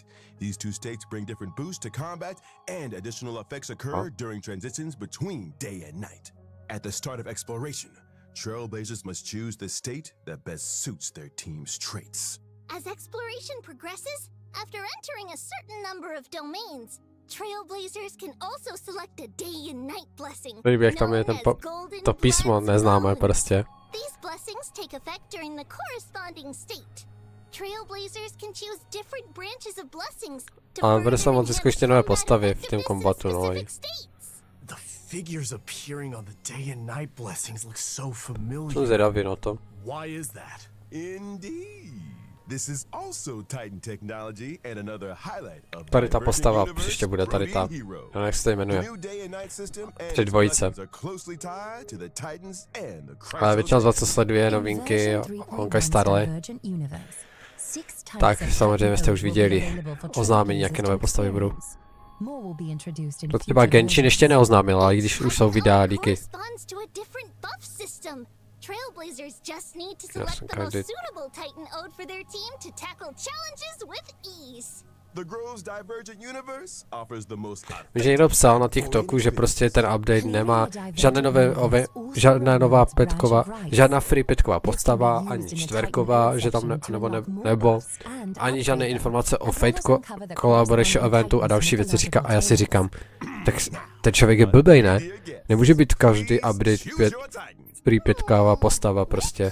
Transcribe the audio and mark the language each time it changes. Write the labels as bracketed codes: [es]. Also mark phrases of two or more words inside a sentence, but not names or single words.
[en] These two states bring different boosts to combat, and additional effects occur during transitions between day and night. At the start of exploration, Trailblazers must choose the state that best suits their team's traits. as exploration progresses, after entering a certain number of domains, Trailblazers can also select a day and night blessing, [cs] Líbí, jak tam je [en] known [cs] ten [en] as Golden [cs] to písmo [en] Plaid's [cs] neznámé [en] Bone. [cs] prostě. [en] These blessings take effect during the corresponding state. Trailblazers can choose different branches of blessings to [cs] Ale [en] further [cs] bude se moct získat ještě nové [en] enhance [cs] postavy v [en] combat [cs] tom kombatu, no. [en] effectiveness in specific states. The figures appearing on the day and night blessings look so [cs] Jsem [en] familiar. [cs] zvědavý na to. [en] Why is that? Indeed. This is also Titan technology and another highlight of [cs] Tady ta [en] Divergent [cs] postava [en] Universe [cs] příště bude, tady ta. [en] Protean Hero. [cs] Já jak se to [en] The [cs] jmenuje. [en] new day and night system and [cs] Před [en] its [cs] dvojice. [en] blessings are closely tied to the Titans and the [cs] Ale většina z vás, co [en] Chrysos. [cs] sleduje novinky Honkai Starly, tak samozřejmě jste už viděli oznámení, jaké nové postavy budou. To třeba Genshin ještě neoznámil, ale i když už jsou videa díky. [en] Corresponds to a different buff system. Trailblazers just need to Yes, select the okay, most did. suitable Titan ode for their team to tackle challenges with ease. The Grove's Divergent Universe offers the most [cs] Vím, že někdo psal na TikToku, že prostě ten update nemá žádná nová petková, žádná free petková postava, ani čtverková, že tam nebo ani žádné informace o Fate Collaboration eventu a další věci říká. A já si říkám, tak ten člověk je blbej, ne? Nemůže být každý update free petková postava prostě.